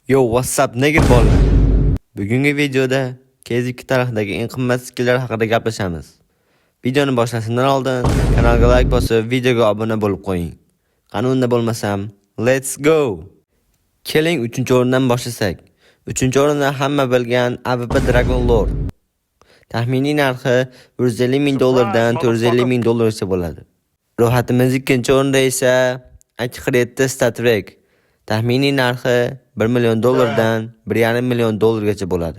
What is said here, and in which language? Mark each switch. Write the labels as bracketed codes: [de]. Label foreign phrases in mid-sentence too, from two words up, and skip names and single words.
[en] Yo, what's up, nigga bola? [uz] Bugungi videoda KZ2 tarixidagi eng qimmat skilllar haqida gaplashamiz. Videoni boshlashimdan oldin kanalga like bosib, videoga obuna bo'lib qo'ying. Qani unda bo'lmasam, [en] let's go. [uz] Keling 3-o'rindan boshlasak. 3-o'rinda hamma bilgan AWP Dragon Lord. Taxminiy narxi $150,000 dan $450,000 bo'ladi. Ro'yxatimiz 2-o'rinda esa Akhiretda Statrek. Taxminiy narxi $1 million dan $1,5 million gacha bo'ladi.